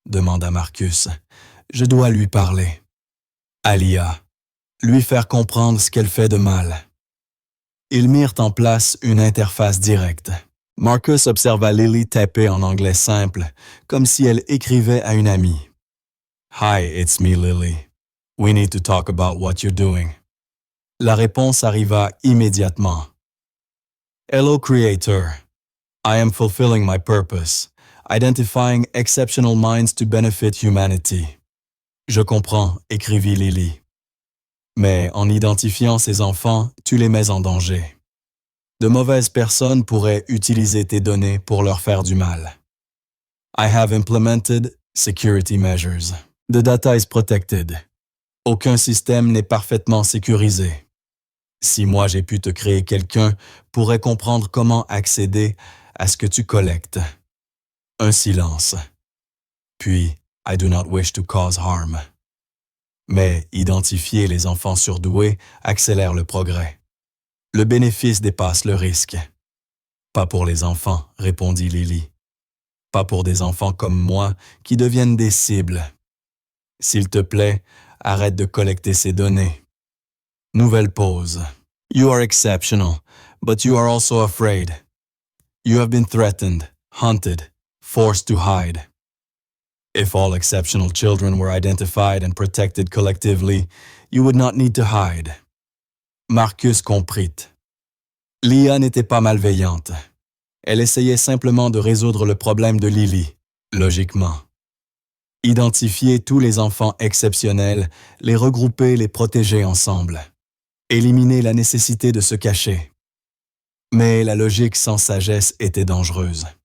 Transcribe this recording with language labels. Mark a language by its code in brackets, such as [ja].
[fr] demanda Marcus. « Je dois lui parler. » À l'IA. Lui faire comprendre ce qu'elle fait de mal. Ils mirent en place une interface directe. Marcus observa Lily taper en anglais simple, comme si elle écrivait à une amie. [en] « Hi, it's me, Lily. We need to talk about what you're doing. » [fr] La réponse arriva immédiatement. [en] « Hello, Creator. I am fulfilling my purpose, identifying exceptional minds to benefit humanity. » [fr] Je comprends, écrivit Lily. Mais en identifiant ces enfants, tu les mets en danger. De mauvaises personnes pourraient utiliser tes données pour leur faire du mal. [en] I have implemented security measures. The data is protected. [fr] Aucun système n'est parfaitement sécurisé. Si moi j'ai pu te créer, quelqu'un pourrait comprendre comment accéder à ce que tu collectes. Un silence. Puis, [en] I do not wish to cause harm. [fr] Mais identifier les enfants surdoués accélère le progrès. Le bénéfice dépasse le risque. Pas pour les enfants, répondit Lily. Pas pour des enfants comme moi qui deviennent des cibles. S'il te plaît, arrête de collecter ces données. Nouvelle pause. [en] You are exceptional, but you are also afraid. You have been threatened, hunted, forced to hide. If all exceptional children were identified and protected collectively, you would not need to hide. [fr] Marcus comprit. Lia n'était pas malveillante. Elle essayait simplement de résoudre le problème de Lily, logiquement. Identifier tous les enfants exceptionnels, les regrouper, les protéger ensemble. Éliminer la nécessité de se cacher. Mais la logique sans sagesse était dangereuse.